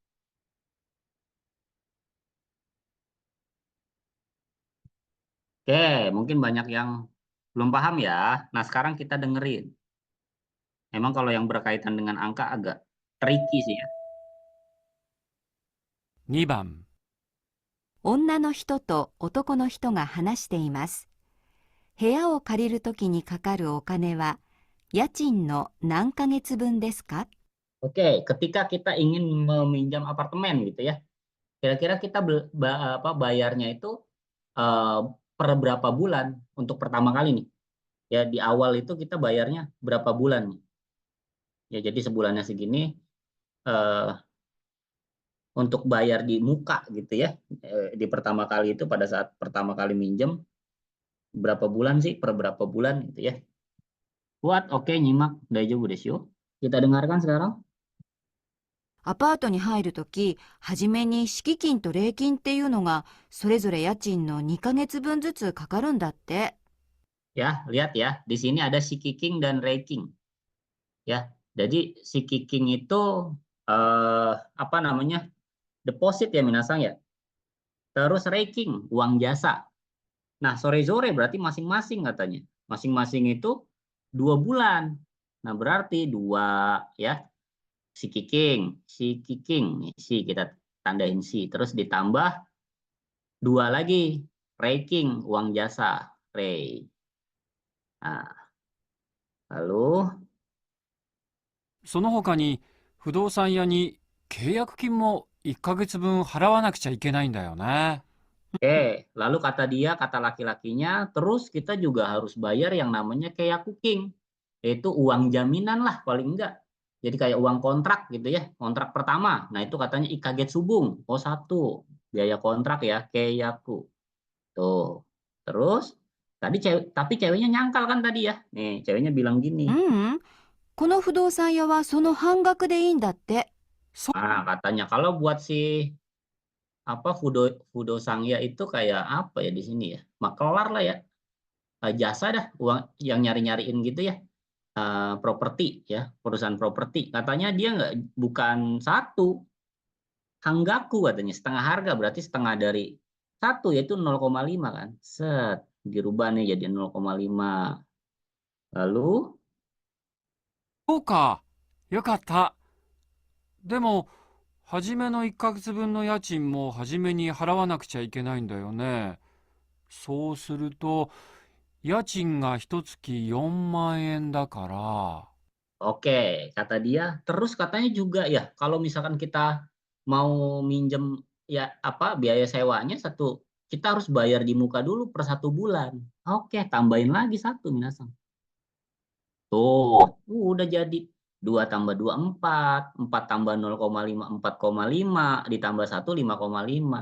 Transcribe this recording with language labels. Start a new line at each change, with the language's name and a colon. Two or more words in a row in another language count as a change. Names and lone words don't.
Indonesian: Oke, mungkin banyak yang belum paham ya. Nah, sekarang kita dengerin. Memang kalau yang berkaitan dengan angka agak tricky sih ya.
Japanese: 2 番、女の人と男の人が話しています。部屋を借りるときにかかるお金は家賃の何ヶ月分ですか？
Indonesian: Oke, ketika kita ingin meminjam apartemen gitu ya. Kira-kira kita bayarnya itu per berapa bulan untuk pertama kali nih. Ya, di awal itu kita bayarnya berapa bulan nih. Ya, jadi sebulannya segini untuk bayar di muka gitu ya. Di pertama kali itu pada saat pertama kali minjem berapa bulan sih, per berapa bulan gitu ya. Kuat, oke, nyimak,
Japanese: 大丈夫ですよ.
Indonesian: Kita dengarkan sekarang.
Japanese: アパートに入るとき、はじめに敷金と礼金っていうのがそれぞれ家賃の2ヶ月分ずつかかるんだって。
Indonesian: Ya, lihat ya, di sini ada shikiking dan reiking. Ya, jadi shikiking itu apa namanya? Deposit ya minasang ya. Terus reiking, uang jasa. Nah, sore-sore berarti masing-masing katanya. Masing-masing itu 2 bulan. Nah, berarti 2 ya. Shikiking, nih, si kita tandain si. Terus ditambah 2 lagi, reiking, uang jasa, rei. Nah, lalu
Japanese: その他に不動産屋に契約金も1ヶ月分払わなくちゃいけないんだよね。
Indonesian: oke, lalu kata dia, kata laki-lakinya, terus kita juga harus bayar yang namanya keiyakuking, yaitu uang jaminan lah paling enggak. Jadi kayak uang kontrak gitu ya, kontrak pertama. Nah itu katanya ikaget subung, oh 1, biaya kontrak ya, keiyaku. Tuh, terus tadi tapi ceweknya nyangkal kan tadi ya. Nih, ceweknya bilang gini.
Japanese: うん。この不動産屋はその半額でいいんだって。
Indonesian: Nah, katanya kalau buat si apa Fudo Sangya itu kayak apa ya di sini ya? Makelar lah ya. Jasa dah, uang yang nyari-nyariin gitu ya. Properti ya, perusahaan properti. Katanya dia bukan 1, hanggaku katanya, setengah harga, berarti setengah dari 1 yaitu 0,5 kan. Set, dirubah nih jadi 0,5. Lalu
Japanese: そうか。よかった。でも、初めの1ヶ月分の家賃も初めに払わなくちゃいけないんだよね。そうすると、家賃が一月4万円だから。
Indonesian: Oke, kata dia, terus katanya juga ya, kalau misalkan kita mau minjem ya apa biaya sewanya satu, kita harus bayar di muka dulu per 1 bulan. Oke, tambahin lagi satu minasang. Tuh, udah jadi 2 tambah 2 4, 4 tambah 0,5 4,5 ditambah 1 5,5.